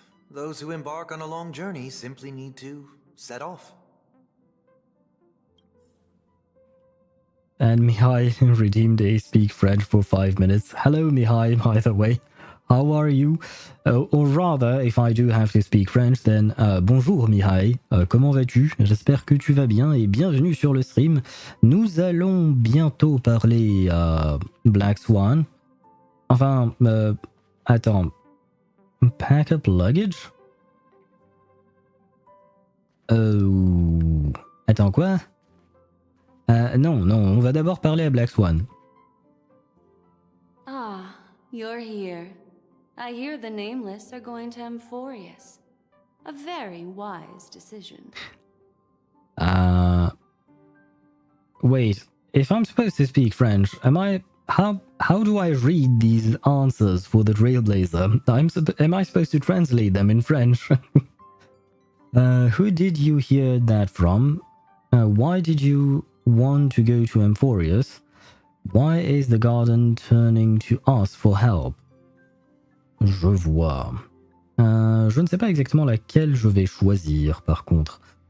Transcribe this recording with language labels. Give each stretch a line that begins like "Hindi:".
English: Those who embark on a long journey simply need to set off. And Mihai redeemed a speak French for 5 minutes. Hello Mihai, by the way. How are you? Or rather, if I do have to speak French, then bonjour Mihai.
French: Comment vas-tu? J'espère que tu vas bien et bienvenue sur le stream. Nous allons bientôt parler Black Swan. Enfin, attends.
English: Pack up luggage?
French: Attends, quoi? Non, on va d'abord parler à Black Swan.
English: Ah, you're here. I hear the Nameless are going to Amphoreus. A very wise decision. Wait, if I'm supposed to speak French, how do I read these answers for the Trailblazer? Am I supposed to translate them in French? Who did you hear that from? Why did you want to go to Amphoreus? Why is the garden turning to us for help?
French: Je vois. Je ne sais pas exactement laquelle je vais choisir, par contre.